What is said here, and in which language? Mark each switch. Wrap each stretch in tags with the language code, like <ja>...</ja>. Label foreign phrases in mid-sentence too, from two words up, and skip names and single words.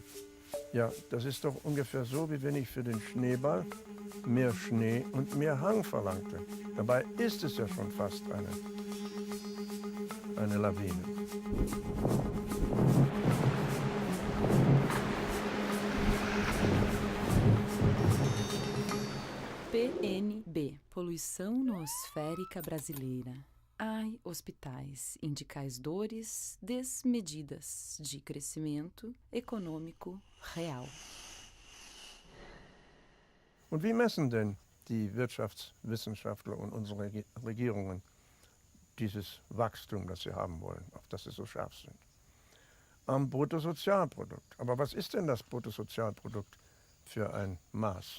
<de>Ja, das ist doch ungefähr so, wie wenn ich für den Schneeball mehr Schnee und mehr Hang verlangte. Dabei ist es ja schon fast eine Lawine.</de> <pt>PNB, Poluição Noosférica Brasileira. Ai, hospitais, indicais dores desmedidas de crescimento econômico real.</pt> <de>Und wie messen denn die Wirtschaftswissenschaftler und unsere Regierungen dieses Wachstum, das sie haben wollen, auf das sie so scharf sind? Am Bruttosozialprodukt. Aber was ist denn das Bruttosozialprodukt für ein Maß?</de>